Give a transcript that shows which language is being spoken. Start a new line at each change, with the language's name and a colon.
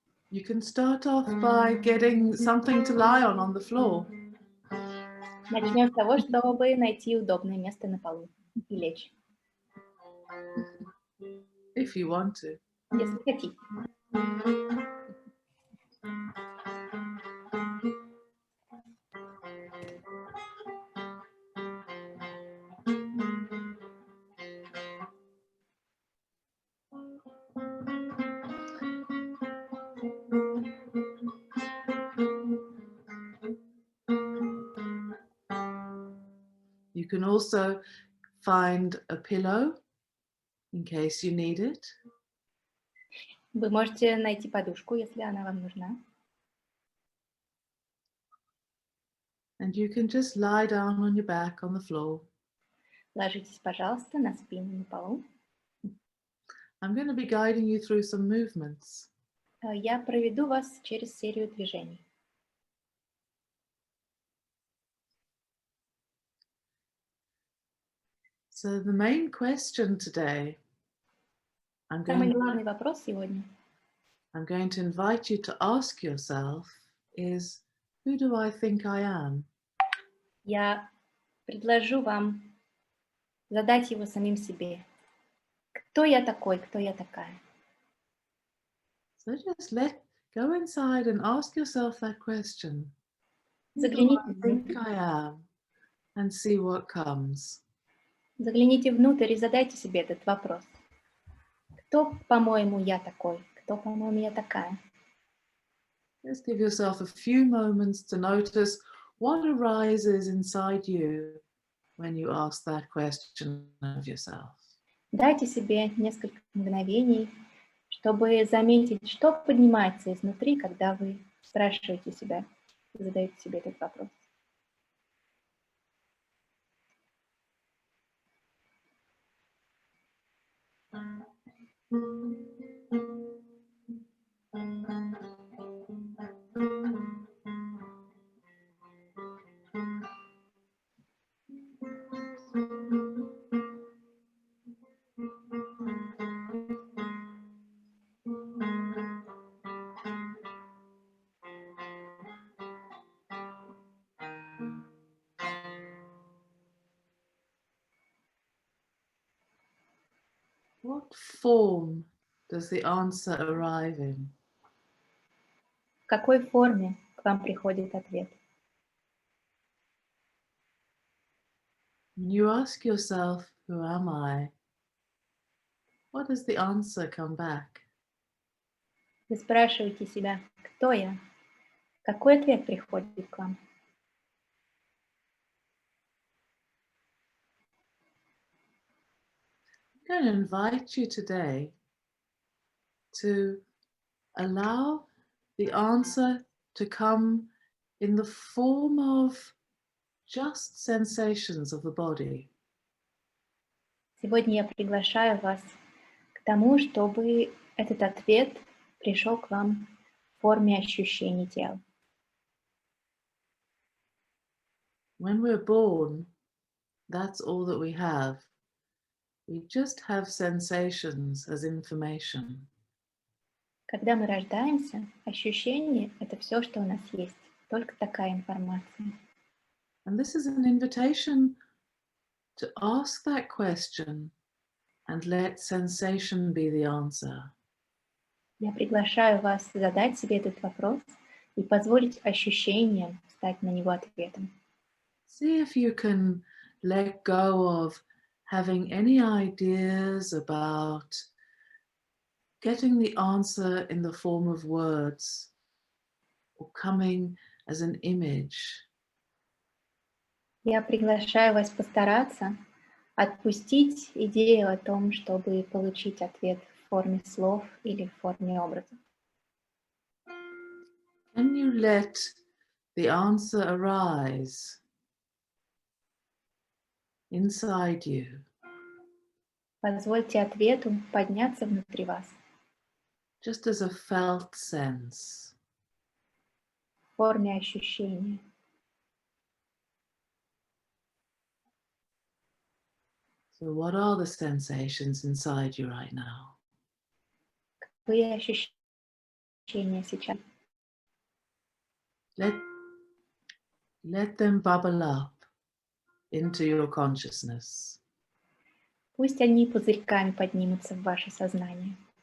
English: You can start off by getting something to lie on the floor.
Russian: Начнем с того, чтобы найти удобное место на полу и лечь.
English: If you want to.
Russian: Если хотите.
English: You can also find a pillow in case you need it.
Russian: Вы можете найти подушку, если она вам нужна.
English: And you can just lie down on your back on the floor.
Russian: Ложитесь, пожалуйста, на спину на полу.
English: I'm going to be guiding you through some movements.
Russian: Я проведу вас через серию движений.
English: So the main question today,
Russian: Самый главный вопрос сегодня.
English: I'm going to invite you to ask yourself is, who do I think I am?
Russian: Я предложу вам задать его самим себе. Кто я такой, кто я такая?
English: So just go inside and ask yourself that question.
Russian: Загляните,
English: Who do I think I am? And see what comes.
Russian: Загляните внутрь и задайте себе этот вопрос. Кто, по-моему, я такой? Кто, по-моему, я такая?
English: Just give yourself a few moments to notice what arises inside you when you ask that question of yourself.
Russian: Дайте себе несколько мгновений, чтобы заметить, что поднимается изнутри, когда вы спрашиваете себя, задаете себе этот вопрос.
English: What form does the answer arrive in?
Russian: В какой форме к вам приходит ответ?
English: When you ask yourself, who am I? What does the answer come back?
Russian: Вы спрашиваете себя, кто я? Какой ответ приходит к вам?
English: I'm going to invite you today to allow the answer to come in the form of just sensations of the body.
Russian: Сегодня я приглашаю вас к тому, чтобы этот ответ пришел к вам в форме ощущений тела.
English: When we're born, that's all that we have. We just have sensations as information.
Russian: Когда мы рождаемся, ощущения — это все, что у нас есть, только такая информация.
English: And this is an invitation to ask that question and let sensation be the answer.
Russian: Я приглашаю вас задать себе этот вопрос и позволить ощущениям стать на него ответом.
English: See if you can let go of having any ideas about getting the answer in the form of words or coming as an image.
Russian: Я приглашаю вас постараться отпустить идею о том, чтобы получить ответ в форме слов или в форме образа.
English: Can you let the answer arise inside you?
Russian: Позвольте ответу подняться внутри вас
English: Just as a felt sense.
Russian: в форме ощущения.
English: So what are the sensations inside you right now?
Russian: Какие ощущения сейчас?
English: Let them bubble up into your consciousness.
Russian: Пусть они пузырьками поднимутся в ваше сознание.